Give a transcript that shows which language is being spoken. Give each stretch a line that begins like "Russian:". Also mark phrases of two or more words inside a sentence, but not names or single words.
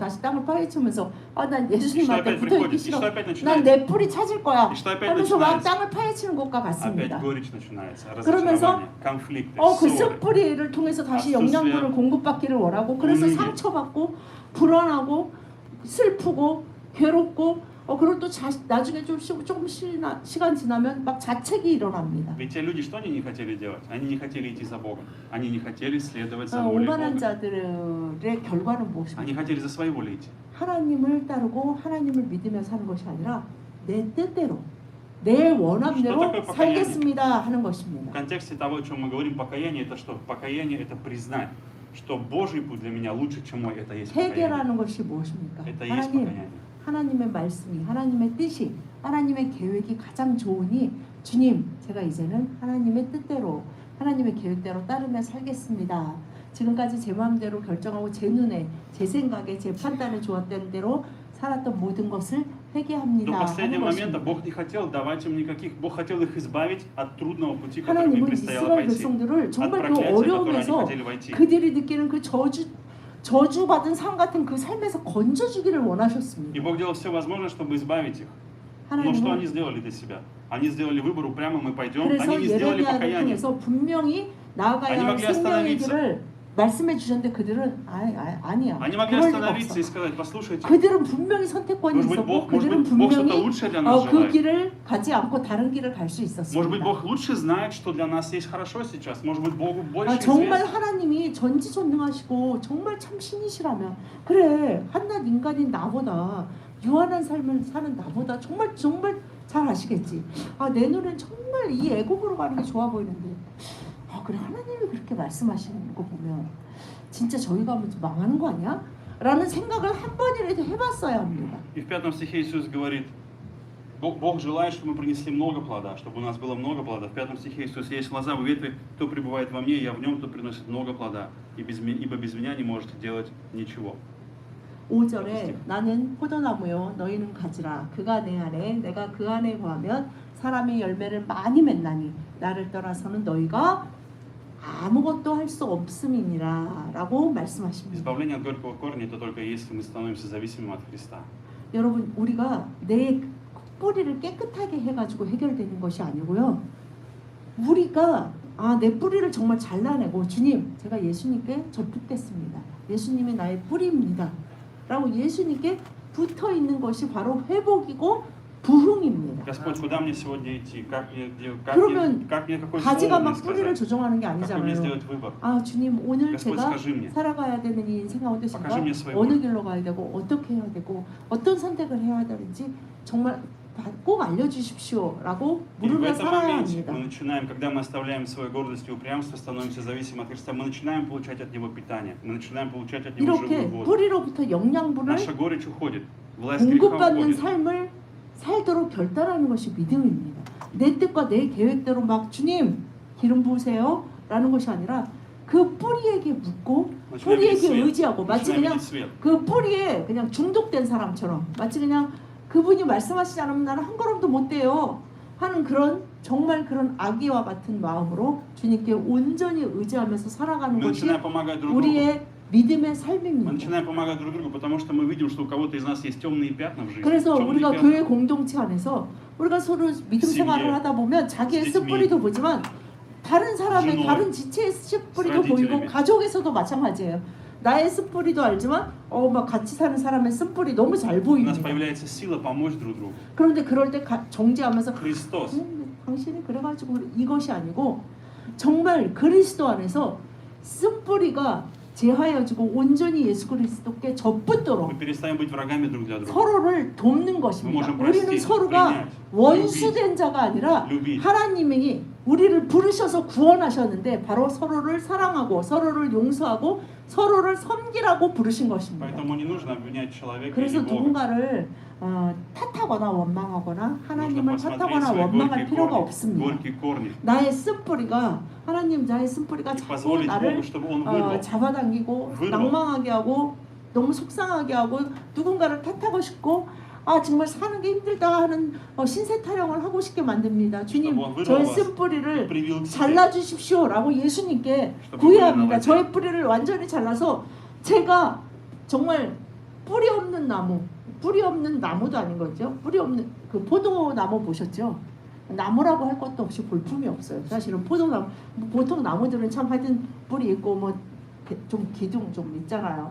Korean: 다시 땅을 파헤치면서 난 예수님한테 붙어있기 싫어. 난 내 뿌리 찾을 거야. 하면서 막 땅을 파헤치는 것과 같습니다.
Russian: Опять горечь начинается,
Korean: 그러면서
Russian: разочарование, конфликты,
Korean: 그
Russian: ссоры.
Korean: 쓴뿌리를 통해서 다시 압수수색. 영양분을 공급받기를 원하고 그래서 오늘이. 상처받고 불안하고 슬프고 괴롭고 그리고 또 나중에 조금 시간 지나면 막 자책이 일어납니다.
Russian: Ведь те люди, что они не хотели делать? Они не хотели идти за Богом. Они не хотели следовать за волей
Korean: 오만한
Russian: Бога.
Korean: 자들의 결과는 무엇입니까?
Russian: Они хотели за своей волей идти.
Korean: 하나님을 따르고 하나님을 믿으며 사는 것이 아니라 내 뜻대로 내 원함대로
Russian: Что такое покаяние?
Korean: 살겠습니다 하는
Russian: В
Korean: 것입니다.
Russian: контексте того, о чем мы говорим, покаяние это что? Покаяние это признать, что Божий путь для меня лучше, чем мой. Это есть покаяние.
Korean: 회개라는 것이 무엇입니까?
Russian: Это есть покаяние.
Korean: 하나님의 말씀이 하나님의 뜻이 하나님의 계획이 가장 좋으니 주님 제가 이제는 하나님의 뜻대로 하나님의 계획대로 따르며 살겠습니다. 지금까지 제 마음대로 결정하고 제 눈에 제 생각에 제 판단에 좋았던 대로 살았던 모든 것을
Russian: До
Korean: 회개합니다
Russian: последнего
Korean: 하는
Russian: момента
Korean: 것입니다.
Russian: Бог не хотел давать им никаких, Бог хотел их избавить от трудного пути, который им
Korean: 하나님은
Russian: предстояло
Korean: 이스라엘
Russian: пойти.
Korean: 백성들을
Russian: От
Korean: 정말 그
Russian: проклятия, которое они
Korean: 어려움에서
Russian: хотели войти.
Korean: 그들이 느끼는 그 저주받은 삶 같은 그 삶에서 건져주기를
Russian: И
Korean: 원하셨습니다.
Russian: Бог делал все возможное, чтобы избавить их. Но что они
Korean: 하나님은
Russian: сделали для себя? Они сделали выбор упрямо, мы пойдем.
Korean: 그래서
Russian: Они не сделали
Korean: 예레미야를
Russian: покаяние.
Korean: 통해서 분명히 나아가야 아니, 할
Russian: могли
Korean: 생명의
Russian: остановиться.
Korean: 길을 말씀해 주셨는데 그들은 아니야.
Russian: Они могли
Korean: 그럴 리가
Russian: остановиться и
Korean: 없어.
Russian: сказать, послушайте,
Korean: 그들은 분명히 선택권이
Russian: может быть,
Korean: 있었고
Russian: Бог
Korean: 그들은
Russian: что-то
Korean: 분명히
Russian: лучшее для нас
Korean: 그
Russian: желает.
Korean: 길을 가지 않고 다른 길을 갈 수
Russian: Может быть,
Korean: 있었습니다.
Russian: Бог лучше знает, что для нас есть хорошо сейчас. Может быть, Богу больше
Korean: 정말
Russian: известно.
Korean: 하나님이 전지전능하시고 정말 참 신이시라면 그래 한낱 인간인 나보다 유한한 삶을 사는 나보다 정말 잘 아시겠지. 내 눈엔 정말 이 애국으로 가는 게 좋아 보이는데 그래 하나님이 그렇게 말씀하시는 거 보면 진짜 저희가 하면 좀 망하는 거 아니야? 라는 생각을 한 번이라도 해봤어야 합니다.
Russian: И в 5 стихе Иисус говорит, Бог желает, чтобы мы принесли много плода, чтобы у нас было много плода. В 5 стихе Иисус, есть лоза в ветви, кто пребывает во мне, я в нем, тот приносит много плода. Ибо без меня не можете делать ничего.
Korean: 5절에 나는 포도나무요 너희는 가지라 그가 내 안에 내가 그 안에 거하면 사람의 열매를 많이 맺나니 나를 떠나서는 너희가 아무것도 할 수 없음이니라 라고 말씀하십니다.
Russian: Избавление от горького корня это только если мы становимся зависимыми от Христа.
Korean: 여러분 우리가 내 뿌리를 깨끗하게 해가지고 해결되는 것이 아니고요. 우리가 내 뿌리를 정말 잘라내고 주님 제가 예수님께 접붙겠습니다. 예수님이 나의 뿌리입니다. 라고 예수님께 붙어있는 것이 바로 회복이고 부흥입니다.
Russian: Господь, куда мне сегодня идти? Как мне
Korean: 그러면
Russian: какой
Korean: 가지가
Russian: слово мне
Korean: 막 뿌리를
Russian: сказать?
Korean: 조정하는 게
Russian: Как мне
Korean: 아니잖아요.
Russian: сделать выбор?
Korean: 주님 오늘
Russian: Господь,
Korean: 제가
Russian: скажи мне.
Korean: 살아가야 되는 이 인생 가운데 제가
Russian: покажи мне свой
Korean: 어느
Russian: путь.
Korean: 길로 가야 되고 어떻게 해야 되고 어떤 선택을 해야 되는지 정말 꼭 알려주십시오 라고
Russian: И в
Korean: 물으며
Russian: этом
Korean: 살아야
Russian: моменте
Korean: 합니다.
Russian: мы начинаем, когда мы оставляем свою гордость и упрямство, становимся зависимы от Христа, мы начинаем получать от Него питание, мы начинаем получать от Него
Korean: 이렇게
Russian: живую воду.
Korean: 뿌리로부터 영양분을
Russian: Наша горечь уходит, власть греха
Korean: 공급받는
Russian: уходит.
Korean: 삶을 살도록 결단하는 것이 믿음입니다. 내 뜻과 내 계획대로 막 주님 기름 부으세요 라는 것이 아니라 그 뿌리에게 묻고 뿌리에게 의지하고 마치 그냥 그 뿌리에 그냥 중독된 사람처럼 마치 그냥 그분이 말씀하시지 않으면 나는 한 걸음도 못 떼요. 하는 그런 정말 그런 아기와 같은 마음으로 주님께 온전히 의지하면서 살아가는
Russian: Мы
Korean: 것이
Russian: начинаем помогать друг другу.
Korean: 우리의 믿음의
Russian: Мы
Korean: 삶입니다.
Russian: начинаем помогать друг другу, потому что мы видим, что у кого-то из нас есть темные пятна в жизни.
Korean: 그래서
Russian: темные
Korean: 우리가
Russian: пятна.
Korean: 교회 공동체 안에서 우리가 서로 믿음 생활을 심리에, 하다 보면 자기의
Russian: с детьми,
Korean: 쓴뿌리도 보지만 다른 사람의
Russian: женой,
Korean: 다른 지체의 쓴뿌리도
Russian: с
Korean: 보이고
Russian: родителями.
Korean: 가족에서도 마찬가지예요. 나의 쓴뿌리도 알지만 막 같이 사는 사람의 쓴뿌리 너무 잘
Russian: У нас
Korean: 보입니다.
Russian: появляется сила помочь друг другу.
Korean: 그런데 그럴 때 정죄하면서
Russian: Христос.
Korean: 당신이 그래가지고 이것이 아니고 정말 그리스도 안에서 쓴뿌리가 제하여지고 온전히 예수 그리스도께 접붙도록
Russian: Мы перестаем быть врагами друг для друга.
Korean: 서로를 돕는 것입니다.
Russian: можем
Korean: 우리는
Russian: простить,
Korean: 서로가
Russian: принять,
Korean: 원수된 자가 아니라
Russian: любить.
Korean: 하나님이 우리를 부르셔서 구원하셨는데 바로 서로를 사랑하고 서로를 용서하고 서로를 섬기라고 부르신 것입니다.
Russian: Поэтому не нужно обвинять человека или
Korean: 그래서
Russian: Бога.
Korean: 누군가를 탓하거나 원망하거나 하나님을
Russian: Нужно посмотреть
Korean: 탓하거나
Russian: свои
Korean: 원망할
Russian: горькие
Korean: 필요가
Russian: корни,
Korean: 없습니다.
Russian: горькие корни.
Korean: 나의 쓴뿌리가 하나님 나의 쓴뿌리가
Russian: И
Korean: 자꾸
Russian: позволить
Korean: 나를
Russian: Богу, чтобы Он вырвал.
Korean: 잡아당기고
Russian: вырвал.
Korean: 낭망하게 하고 너무 속상하게 하고 누군가를 탓하고 싶고 정말 사는 게 힘들다 하는 신세 타령을 하고 싶게 만듭니다. 주님
Russian: чтобы Он вырвал
Korean: 저의
Russian: вас,
Korean: 쓴뿌리를
Russian: привил к себе.
Korean: 잘라주십시오라고 예수님께
Russian: чтобы
Korean: 구애합니다.
Russian: вы
Korean: 저의 뿌리를 완전히 잘라서 제가 정말 뿌리 없는 나무, 뿌리 없는 나무도 아닌 거죠. 뿌리 없는 그 포도나무 보셨죠? 나무라고 할 것도 없이 볼품이 없어요. 사실은 포도나무 보통 나무들은 참 하여튼 뿌리 있고 뭐 좀 기둥 좀 있잖아요.